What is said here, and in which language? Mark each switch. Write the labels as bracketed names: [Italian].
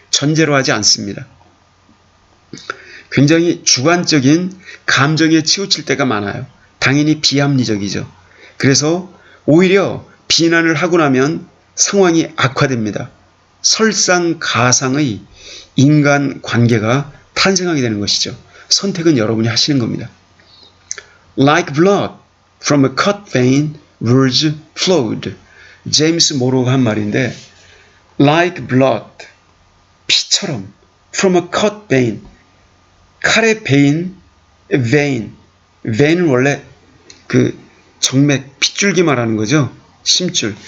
[Korean] 전제로 하지 않습니다. 굉장히 주관적인 감정에 치우칠 때가 많아요. 당연히 비합리적이죠. 그래서 오히려 비난을 하고 나면 상황이 악화됩니다. 설상가상의 인간 관계가 탄생하게 되는 것이죠. 선택은 여러분이 하시는 겁니다. [English] Like blood from a cut vein, words flowed. [Korean] 제임스 모로가 한 말인데, [English] like blood, [Korean] 피처럼, [English] from a cut vein, [Korean] 칼의 베인, ve인은 원래 그 정맥, 핏줄기 말하는 거죠. 심줄.